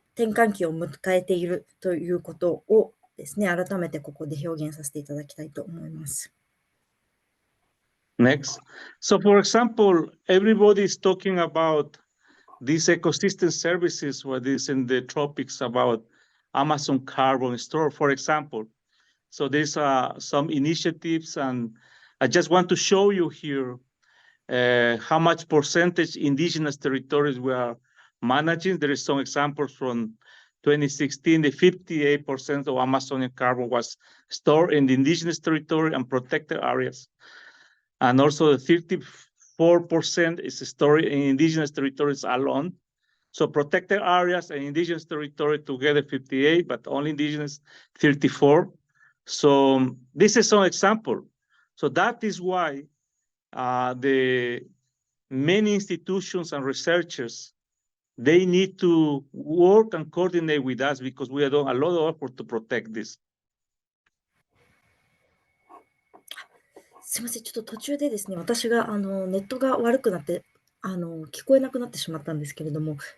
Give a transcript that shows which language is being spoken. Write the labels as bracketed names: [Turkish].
[Japanese] 転換期を迎えているということをですね、改めてここで表現させていただきたいと思います。 [English] Next. So, for example, everybody is talking about these ecosystem services, what is in the tropics about Amazon Carbon Store, for example. So there's some initiatives, and I just want to show you here how much percentage indigenous territories we are managing. There is some examples from 2016, the 58% of Amazonian carbon was stored in the indigenous territory and protected areas. And also the 34% is stored in indigenous territories alone. So protected areas and indigenous territory together 58, but only indigenous 34. So this is some example. So that is why the many institutions and researchers, they need to work and coordinate with us because we are doing a lot of effort to protect this. [Japanese] すみません、ちょっと途中でですね、私がネットが悪くなって聞こえなくなってしまったんですけれども、